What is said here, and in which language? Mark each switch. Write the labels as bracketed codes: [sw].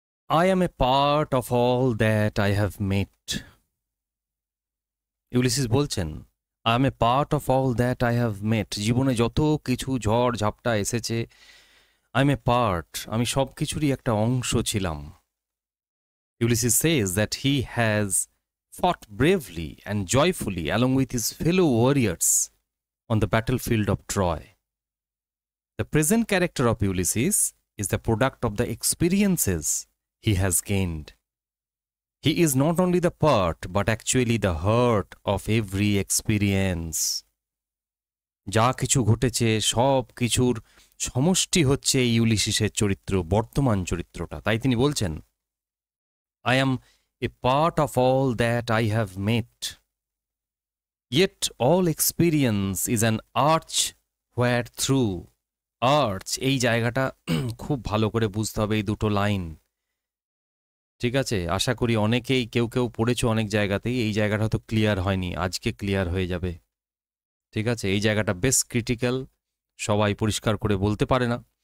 [en] I am a part of all that I have met. [bn] Ulysses বলছেন [en] I am a part of all that I have met. [bn] জীবনে যত কিছু ঝড় ঝাপটা এসেছে, [en] I am a part, [bn] আমি সব কিছুরই একটা অংশ ছিলাম। [en] Ulysses says that he has fought bravely and joyfully along with his fellow warriors on the battlefield of Troy. The present character of Ulysses is the product of the experiences he has gained. He is not only the part but actually the heart of every experience. [bn] যা কিছু ঘটেছে সব কিছুর সমষ্টি হচ্ছে এই ইউলিসিসের চরিত্র, বর্তমান চরিত্রটা। তাই তিনি বলছেন [en] I am a part of all that I have met. Yet all experience is an arch where through. [bn] Arch, এই জায়গাটা খুব ভালো করে বুঝতে হবে, এই দুটো লাইন। ঠিক আছে, আশা করি অনেকেই কেউ পড়েছো অনেক জায়গাতেই, এই জায়গাটা হয়তো ক্লিয়ার হয়নি, আজকে ক্লিয়ার হয়ে যাবে। ঠিক আছে, এই জায়গাটা বেশ ক্রিটিক্যাল, সবাই পরিষ্কার করে বলতে পারে না।